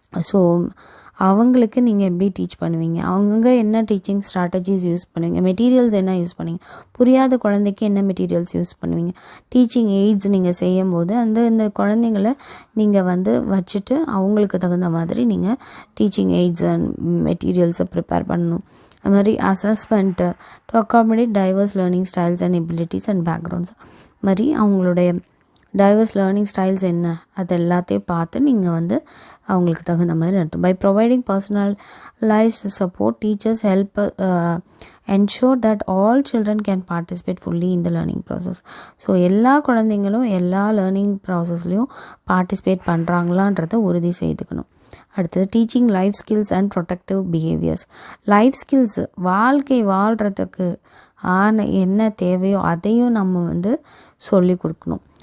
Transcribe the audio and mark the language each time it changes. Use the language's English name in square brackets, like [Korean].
[Tamil] So அவங்களுக்கு நீங்கள் எப்படி டீச் பண்ணுவீங்க, அவங்க என்ன டீச்சிங் ஸ்ட்ராட்டஜிஸ் யூஸ் பண்ணுவீங்க, மெட்டீரியல்ஸ் என்ன யூஸ் பண்ணுவீங்க, புரியாத குழந்தைக்கு என்ன மெட்டீரியல்ஸ் யூஸ் பண்ணுவீங்க, டீச்சிங் எய்ட்ஸ் நீங்கள் செய்யும் போது இந்த குழந்தைங்களை நீங்கள் வந்து வச்சுட்டு அவங்களுக்கு தகுந்த மாதிரி நீங்கள் டீச்சிங் எய்ட்ஸ் அண்ட் மெட்டீரியல்ஸை ப்ரிப்பேர் பண்ணணும். அது மாதிரி [English] assessment to accommodate diverse learning styles and abilities and backgrounds [Tamil] மாதிரி அவங்களுடைய டைவர்ஸ் லேர்னிங் ஸ்டைல்ஸ் என்ன அது எல்லாத்தையும் பார்த்து நீங்கள் வந்து அவங்களுக்கு தகுந்த மாதிரி நடத்தும். [English] By providing personalised support, teachers help ensure that all children can participate fully in the learning process. [Tamil] So எல்லா குழந்தைங்களும் எல்லா லேர்னிங் ப்ராசஸ்லையும் பார்ட்டிசிபேட் பண்ணுறாங்களான்றதை உறுதி செய்துக்கணும். அடுத்தது, teaching life skills and productive behaviours. Life skills, வாழ்க்கை வாழ்கிறதுக்கு என்ன தேவையோ அதையும் நம்ம வந்து சொல்லி கொடுக்கணும்.